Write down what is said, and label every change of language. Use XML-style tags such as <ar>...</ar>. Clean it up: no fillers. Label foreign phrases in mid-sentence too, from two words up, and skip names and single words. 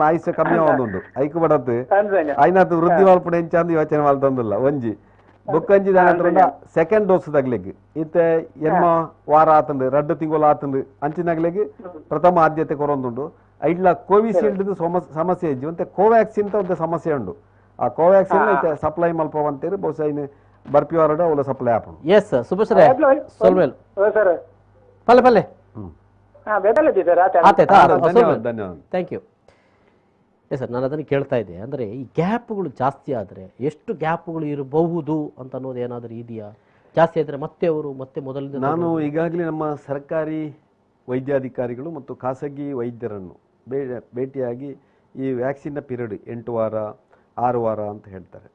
<tcy>ಆಯುಷ್ಯ ಕಮ್ಮಿ ಆವೊಂದುಂಡು ಐಕು ಬಡತ್ತು ಐನಾತು ವೃದ್ಧಿ ವಾಲ್ಪುಣ ಎಂಚಂದು ಯೋಚನೆ ವಾಲ್ತಂದಿಲ್ಲ ಒಂಜಿ ಬೊಕ್ಕಂಜಿ ದಾನ</tcy> <en>second dose</en> <tcy>ತಗ್ಲಿಗೆ ಇತ್ತೆ ಎನ್ಮ ವಾರ ಆತಂಡು 2 ತಿಂಗಳು ಆತಂಡು ಅಂಚಿನಾಗ್ಲಿಗೆ ಪ್ರಥಮ ಆದ್ಯತೆ ಕೊರೊಂದುಂಡು ಐಡ್ಲ ಕೋವಿಶೀಲ್ಡ್ ಸಮಸ್ಯೆ ಇಜ್ಜಿ ಮತ್ತೆ ಕೋವ್ಯಾಕ್ಸಿನ್ ಒಂದು ಸಮಸ್ಯೆ ಉಂಡು ಆ ಕೋವ್ಯಾಕ್ಸಿನ್ ಐತೆ ಸಪ್ಲೈ ಮಲ್ಪವಂತೇರಿ ಬಹುಶಃ ಇನ್ನು ಬರ್ಪಿವಾರಡ ಅವಳ ಸಪ್ಲೈ ಆಪುಂಡು. ಎಸ್ ಸುಭಶ್ರೇ ಸೋಲ್ಮೇಲ್ ಸರ್ ಪಲ್ಲೆ ಪಲ್ಲೆ ಧನ್ಯವಾದ.</tcy> <en>thank you. yes sir,</en> <kn>ನಾನು ಅದನ್ನು ಕೇಳ್ತಾ ಇದ್ದೆ. ಅಂದರೆ ಈ ಗ್ಯಾಪ್ಗಳು ಜಾಸ್ತಿ ಆದರೆ ಎಷ್ಟು ಗ್ಯಾಪ್ಗಳು ಇರಬಹುದು ಅಂತ ಅನ್ನೋದು ಏನಾದರೂ ಇದೆಯಾ? ಜಾಸ್ತಿ ಆದರೆ ಮತ್ತೆ ಅವರು ಮತ್ತೆ ಮೊದಲಿಂದ ನಾನು ಈಗಾಗಲೇ ನಮ್ಮ ಸರ್ಕಾರಿ ವೈದ್ಯಾಧಿಕಾರಿಗಳು ಮತ್ತು ಖಾಸಗಿ ವೈದ್ಯರನ್ನು ಭೇಟಿಯಾಗಿ ಈ ವ್ಯಾಕ್ಸಿನ್ನ ಪೀರಿಯಡ್ 8 ವಾರ 6 ವಾರ ಅಂತ ಹೇಳ್ತಾರೆ.</kn>